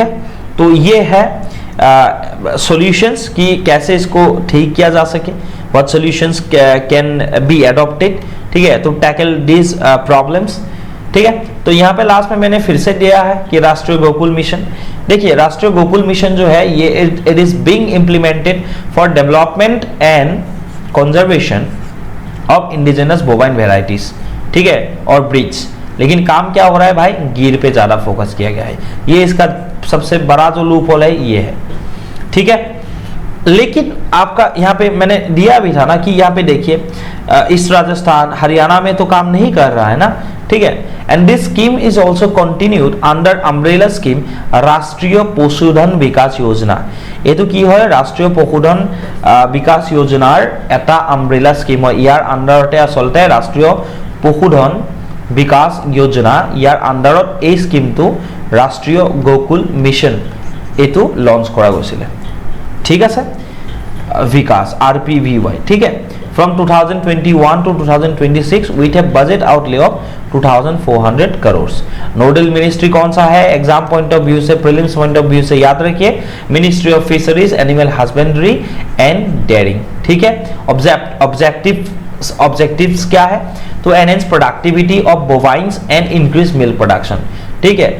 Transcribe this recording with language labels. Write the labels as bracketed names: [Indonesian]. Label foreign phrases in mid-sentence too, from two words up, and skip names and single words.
[Hindi] तो ये है सॉल्यूशंस कि कैसे इसको ठीक किया जा सके, [English] what solutions can be adopted, [Hindi] ठीक है, [English] to tackle this problems, [Hindi] ठीक है। तो यहाँ पे लास्ट में मैंने फिर से दिया है कि राष्ट्रीय गोकुल मिशन देखिए राष्ट्रीय गोकुल मिशन जो है ये [English] it is being implemented for development and conservation of indigenous bovine varieties, [Hindi] ठीक है, और ब्रीड्स। लेकिन काम क्या हो रहा है भाई, गिर पे ज्यादा फोकस किया गया है। ये इसका सबसे बड़ा जो लूप होल है ये है, ठीक है। लेकिन आपका यहाँ पे मैंने दिया भी था ना कि यहाँ पे देखिए ईस्ट राजस्थान हरियाणा में तो काम नहीं कर रहा है ना, ठीक है। [English] and this scheme is also continued under umbrella scheme राष्ट्रीय पशुधन विकास योजना। [Assamese] এইটো কি হয়, ৰাষ্ট্ৰীয় পশুধন বিকাশ যোজনাৰ এটা [English] umbrella scheme [Assamese] হয়। ইয়াৰ আন্ডাৰতে আসলতে ৰাষ্ট্ৰীয় পশুধন বিকাশ যোজনা, ইয়াৰ আন্ডাৰত এই স্কিমটো ৰাষ্ট্ৰীয় গোকুল মিছন এইটো লঞ্চ কৰা গৈছিল, ঠিক আছে। [Hindi] विकास RPVY, ठीक है, [English] from 2021 to 2026 with a budget outlay of 2400 करोड़। nodal ministry [Hindi] कौन सा है, [English] exam point of view से, prelims point of view [Hindi] से याद रखिए, [English] Ministry of Fisheries, Animal Husbandry and Dairying, [Hindi] ठीक है। [English] ऑब्जेक्टिव्स [Hindi] क्या है, तो [English] enhance productivity of bovines and increase milk production, [Hindi] ठीक है।